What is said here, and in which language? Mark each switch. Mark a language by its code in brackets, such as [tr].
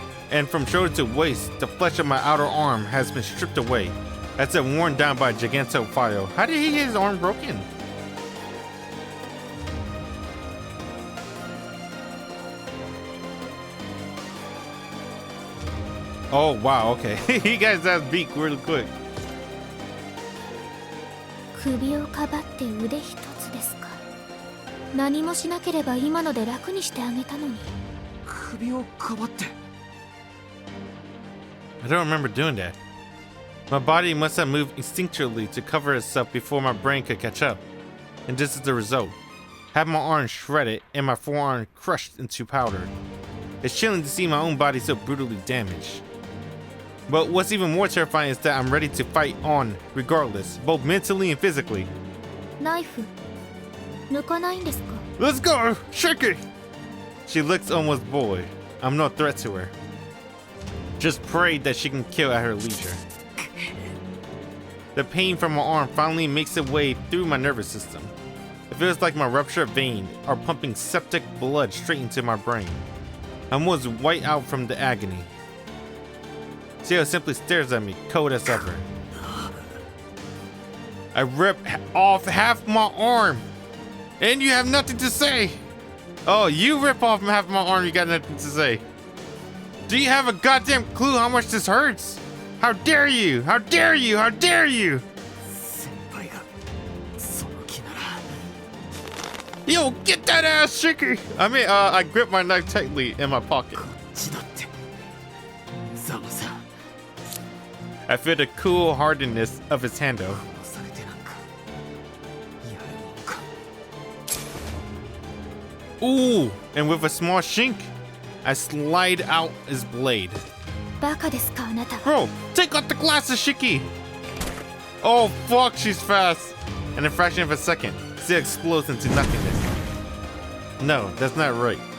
[en] And from shoulder to waist, the flesh of my outer arm has been stripped away, as if worn down by a gigantophile. How did he get his arm broken? Oh wow, okay. He got his ass beat really quick. [ja] 首をかばって腕一つですか。何もしなければ今ので楽にしてあげたのに。首をかばって。 [en] I don't remember doing that. My body must have moved instinctually to cover itself before my brain could catch up. And this is the result. Have my arm shredded and my forearm crushed into powder. It's chilling to see my own body so brutally damaged. But what's even more terrifying is that I'm ready to fight on regardless, both mentally and physically. [ja] ナイフ抜かないんですか。 [en] Let's go! Shake it! She looks almost bored. I'm no threat to her. Just pray that she can kill at her leisure. The pain from my arm finally makes its way through my nervous system. It feels like my ruptured veins are pumping septic blood straight into my brain. I'm almost white out from the agony. Ciel simply stares at me, cold as ever. I rip off half my arm, and you have nothing to say. Oh, you rip off half my arm, you got nothing to say. Do you have a goddamn clue how much this hurts? How dare you? How dare you? How dare you? [ja] 先輩がその気なら。 [en] Yo, get that ass, Shiki! I grip my knife tightly in my pocket. [ja] こっちだって。ザマさん。 [en] I feel the cool hardness of his handle. [ja] 殺されてなんかやるもんか。 [en] Ooh, and with a small shink, I slide out his blade. [ja] バカですかあなたは。 [en] Bro, take off the glasses, Shiki! Oh, fuck, she's fast. In a fraction of a second, Ciel explodes into nothingness. No, that's not right.